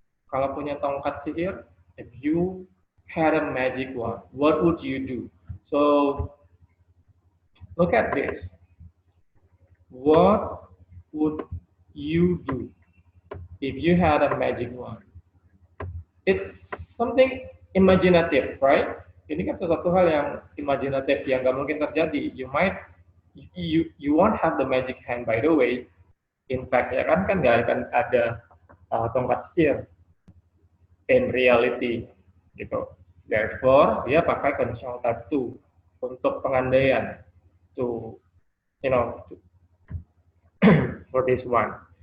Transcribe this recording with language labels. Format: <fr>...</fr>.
<id>Kalau punya tongkat sihir,</id> <en>if you had a magic wand, what would you do? So, look at this. What would you do if you had a magic wand? It's something imaginative, right?</en> <id>Ini kan sesuatu hal yang imajinatif yang nggak mungkin terjadi.</id> <en>You won't have the magic hand, by the way. In fact,</en> <id>ya kan nggak akan ada tongkat sihir</id> <en>in reality,</en> <id>gitu. Therefore, dia pakai conditional type 2 untuk pengandaian to,</id> <en>for this one.</en>